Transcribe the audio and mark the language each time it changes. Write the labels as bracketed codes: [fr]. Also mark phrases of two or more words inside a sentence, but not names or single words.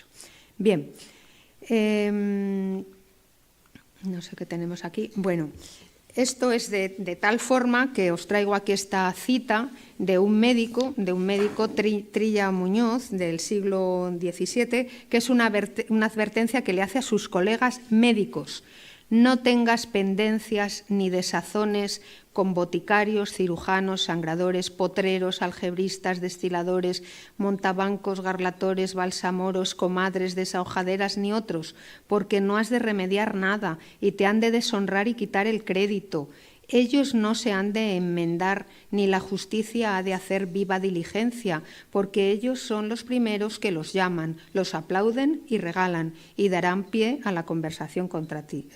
[es] Bien, no sé qué tenemos aquí. Bueno, esto es de tal forma que os traigo aquí esta cita de un médico Trilla Muñoz, del siglo XVII, que es una advertencia que le hace a sus colegas médicos: no tengas pendencias ni desazones con boticarios, cirujanos, sangradores, potreros, algebristas, destiladores, montabancos, garlatores, balsamoros, comadres, desahojaderas ni otros, porque no has de remediar nada y te han de deshonrar y quitar el crédito. ellos no se han de enmendar, ni la justicia ha de hacer viva diligencia, porque ellos son los primeros que los llaman, los aplauden y regalan, y darán pie a la conversación contra ti.